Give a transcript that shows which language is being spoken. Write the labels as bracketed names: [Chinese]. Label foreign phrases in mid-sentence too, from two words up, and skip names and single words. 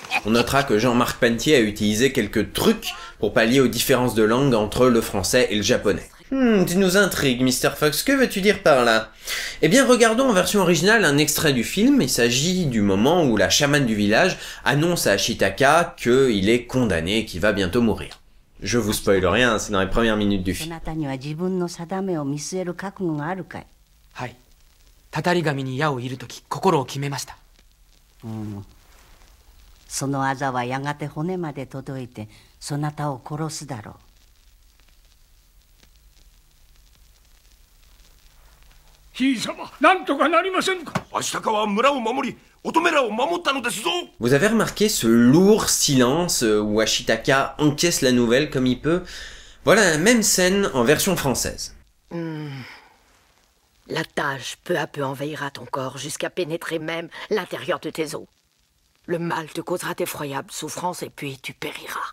[French] On notera que Jean-Marc Pantier a utilisé quelques trucs pour pallier aux différences de langue entre le français et le japonais. Tu nous intrigues, Mr. Fox, que veux-tu dire par là? Eh bien, regardons en version originale un extrait du film. Il s'agit du moment où la chamane du village annonce à Ashitaka qu'il est condamné et qu'il va bientôt mourir. Je vous spoil rien, c'est dans les premières minutes du film. [Japanese] はい。たたり神に矢を射るとき心を決めました。そのあざはやがて骨まで届いてそなたを殺すだろう。ひい様、なんとかなりませんか。足高は村を守り、乙女らを守ったのですぞ。 [French] Vous avez remarqué ce lourd silence où Ashitaka encaisse la nouvelle comme il peut? Voilà la même scène en version française. La tâche peu à peu envahira ton corps jusqu'à pénétrer même l'intérieur de tes os. Le mal te causera d'effroyables souffrances et puis tu périras.